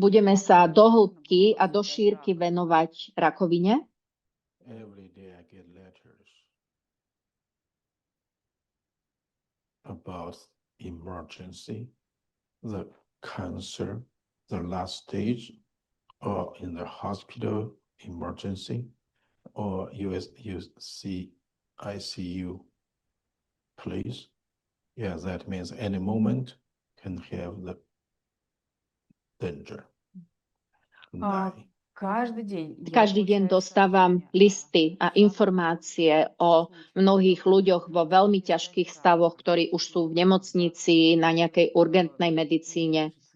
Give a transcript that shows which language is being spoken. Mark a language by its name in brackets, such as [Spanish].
[Slovak] Budeme sa do hĺbky a do šírky venovať rakovine. [English] Every day I get letters about emergency, the cancer, the last stage, or in the hospital emergency, or UC ICU place. Yeah, that means any moment can have the danger. Die. [Russian] каждый день [Slovak] Každý deň dostávam listy a informácie o mnohých ľuďoch vo veľmi ťažkých stavoch, ktorí už sú v nemocnici, na nejakej urgentnej medicíne.